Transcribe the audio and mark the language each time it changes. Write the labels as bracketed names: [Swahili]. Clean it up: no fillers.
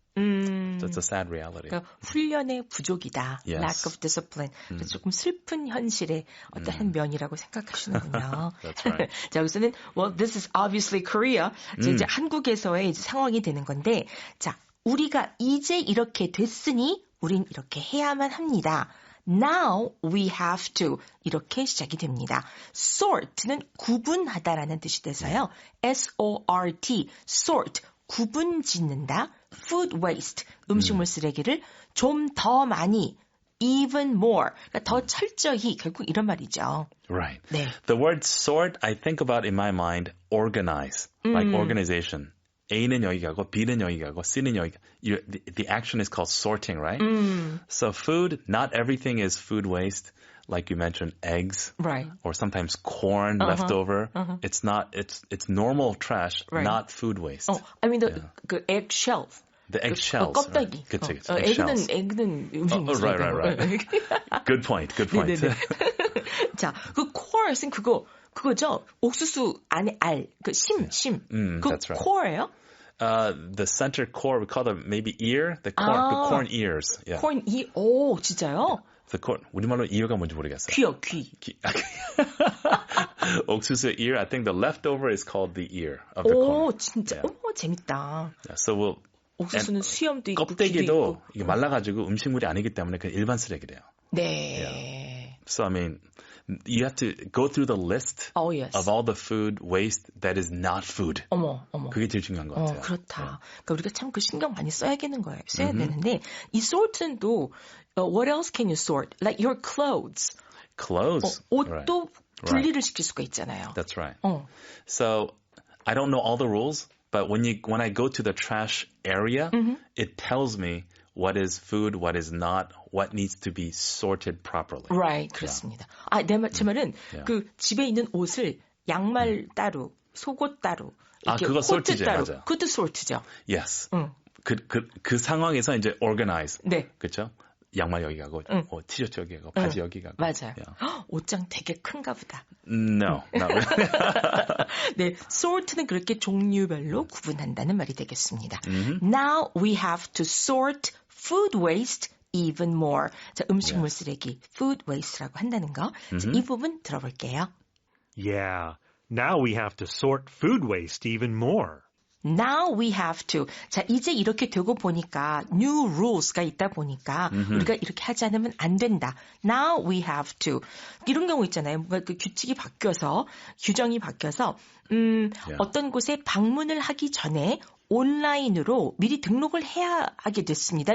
[English] That's a sad reality. [Korean] 그러니까 훈련의 부족이다. [English] Yes. Lack of discipline. [Korean] 그래서 조금 슬픈 현실의 어떤 한 면이라고 생각하시는군요. [English] That's right. [Korean] 자, 여기서는 [English] well, this is obviously Korea. [Korean] 이제 한국에서의 이제 상황이 되는 건데, 자, 우리가 이제 이렇게 됐으니 우린 이렇게 해야만 합니다. [English] Now we have to [Korean] 이렇게 시작이 됩니다. Sort는 구분하다라는 뜻이 돼서요. S-O-R-T, sort, 구분 짓는다. [English] Food waste, [Korean] 음식물 쓰레기를 좀 더 많이, [English] even more, [Korean] 그러니까 더 철저히 결국 이런 말이죠. [English] Right. [Korean] 네. [English] The word sort, I think about in my mind, organize, like organization. [Korean] A는 여기 가고, B는 여기 가고, C는 여기 가고. [English] The action is called sorting, right? So food, not everything is food waste. Like you mentioned, eggs, Right. or sometimes corn left over. It's not. It's normal trash, Right. not food waste. I mean the egg shell. The egg shells. [Korean] 껍데기. [English] Right. [Korean] 그치. [English] Egg shells. [Korean] 에그는 음식물 쓰레기고. [English] Right. Good point. [Korean] 네네네. 자, 그 core는 그거죠. 옥수수 안에 알, 그 심. 그 [English] that's right. [Korean] core예요? [English] The center core, we call them maybe ear. The corn ears. Yeah. [Korean] corn 오, 진짜요? [English] The corn. [Korean] 우리말로 ear가 뭔지 모르겠어요. 귀. 옥수수 ear. [English] I think the leftover is called the ear of the corn. [Korean] 오, 진짜. [English] Yeah. [Korean] 어머, 재밌다. [English] Yeah, so we'll. [Korean] 옥수수는 수염도 있고 귀도 껍데기도 있고. 이게 말라가지고 음식물이 아니기 때문에 그냥 일반 쓰레기래요. 네. [English] Yeah. So I mean, you have to go through the list Oh, yes. of all the food waste that is not food. [Korean] 어머. 그게 제일 중요한 것 같아요. 그렇다. 그러니까 우리가 참 그 신경 많이 써야 되는 거예요. 써야 되는데 이 sort는 또 [English] what else can you sort? Like your clothes. Clothes. [Korean] 옷도 [English] Right. [Korean] 분리를 시킬 수가 있잖아요. [English] That's right. So I don't know all the rules, but when I go to the trash area, it tells me what is food, what is not, what needs to be sorted properly. Right, [Korean] 그렇습니다. 제 말은 그 집에 있는 옷을 양말 따로, 속옷 따로, 이렇게 그거 코트 sort죠, 따로, 맞아요. 그것도 sort죠. [English] Yes. [Korean] 그 상황에서 이제 organize. 네. 그렇죠? 양말 여기 가고, 티셔츠 여기 가고, 바지 여기 가고. 맞아요. Yeah. 옷장 되게 큰가 보다. [English] No, not really. [Korean] 네, sort는 그렇게 종류별로 구분한다는 말이 되겠습니다. [English] Now we have to sort food waste even more. [Korean] 자, 음식물 쓰레기, food waste라고 한다는 거. 자, 이 부분 들어볼게요. [English] Yeah, now we have to sort food waste even more. Now we have to. [Korean] 자, 이제 이렇게 되고 보니까 new rules가 있다 보니까 우리가 이렇게 하지 않으면 안 된다. Now we have to. 이런 경우 있잖아요. 뭔가 그 규칙이 바뀌어서 규정이 바뀌어서 어떤 곳에 방문을 하기 전에 온라인으로 미리 등록을 해야 하게 됐습니다.